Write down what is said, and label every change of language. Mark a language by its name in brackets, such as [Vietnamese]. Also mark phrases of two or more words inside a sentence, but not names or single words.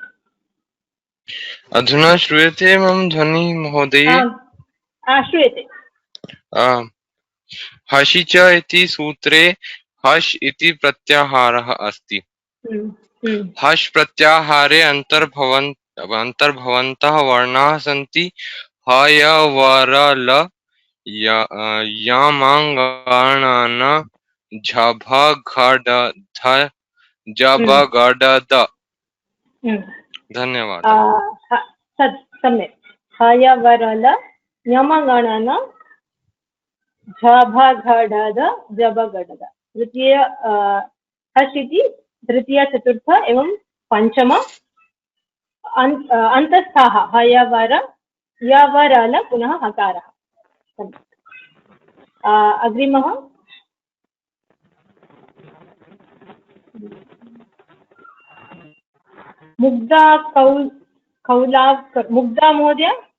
[Sanskrit] अधुना श्रूयते मम ध्वनि महोदय? श्रूयते। हसि च इति सूत्रे हस् इति प्रत्याहारः अस्ति। हस् प्रत्याहारे अन्तर्भवन्तः वर्णाः सन्ति ह य व र ल यमाङ्गाणान झभ घड ध जब गड द। धन्यवादः। सम्यक्। ह य व र ल यमाङ्गाणान झभघडध जबगडद तृतीय हस् इति तृतीय चतुर्थ एवं पंचम अन्तस्थाः हयवर यवरल पुनः हकारः। अग्रिमः मुग्धा कौलाव मुग्धा महोदय